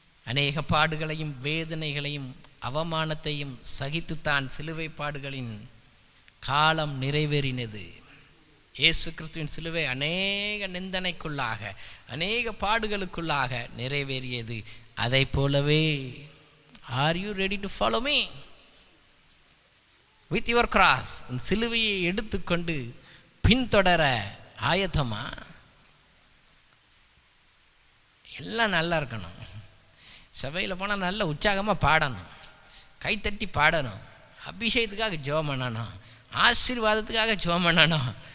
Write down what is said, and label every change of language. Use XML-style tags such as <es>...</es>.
<ta>அநேக பாடுகளையும் வேதனைகளையும் அவமானத்தையும் சகித்துத்தான் சிலுவை பாடுகளின் காலம் நிறைவேறினது. இயேசு கிறிஸ்துவின் சிலுவை அநேக நிந்தனைக்குள்ளாக அநேக பாடுகளுக்குள்ளாக நிறைவேறியது. அதை போலவே</ta> <en>are you ready to follow me with your cross?</en> <ta>உன் சிலுவையை எடுத்துக்கொண்டு பின்தொடர ஆயத்தமா? எல்லாம் நல்லா இருக்கணும். சபையில் போனால் நல்ல உற்சாகமாக பாடணும், கைத்தட்டி பாடணும், அபிஷேகத்துக்காக ஜெபம் பண்ணணும், ஆசீர்வாதத்துக்காக ஜெபம் பண்ணணும்.</ta>